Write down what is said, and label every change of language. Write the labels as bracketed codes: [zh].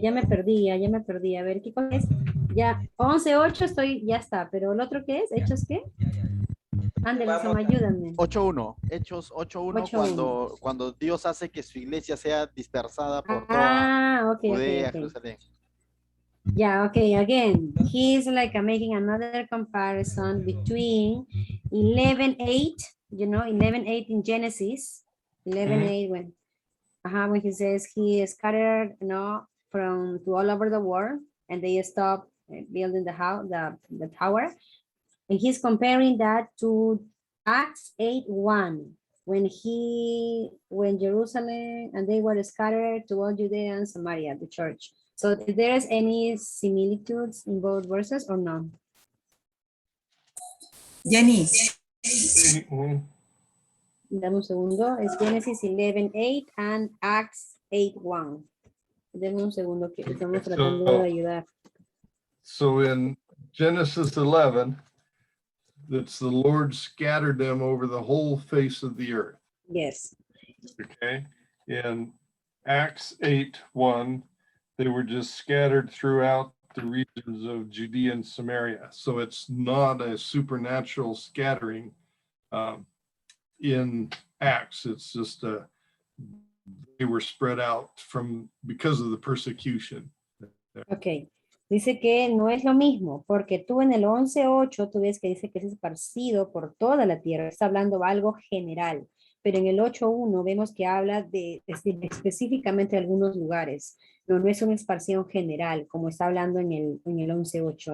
[es] Ya me perdí. A ver, ¿qué cosa es? Ya, 11:8 ya está, pero el otro ¿qué es? ¿Hechos qué? Anderson, ayúdame. 8:1. Hechos 8:1, cuando Dios hace que su iglesia sea dispersada por toda Judea, Jerusalén. [en] Yeah, okay, again, he's like making another comparison between 11:8, you know, 11:8 in Genesis, 11:8 when he says he scattered, you know, to all over the world, and they stopped building the house, the tower, and he's comparing that to Acts 8:1, when Jerusalem and they were scattered to all Judea and Samaria, the church. So if there is any similitudes in both verses or no? Jenny. [es] Dame un segundo. Es Genesis 11:8 [en] and Acts 8:1. [es] Dame un segundo que estamos tratando de ayudar. [en] So in Genesis 11, that's the Lord scattered them over the whole face of the earth. Yes. Okay. In Acts 8:1, they were just scattered throughout the regions of Judea and Samaria. So it's not a supernatural scattering in Acts. It's just they were spread out because of the persecution. Okay. [es] Dice que no es lo mismo, porque tú en el 11:8 tú ves que dice que es esparcido por toda la tierra. Está hablando algo general. Pero en el 8:1 vemos que habla de específicamente de algunos lugares. No es una expansión general, como está hablando en el 11:8.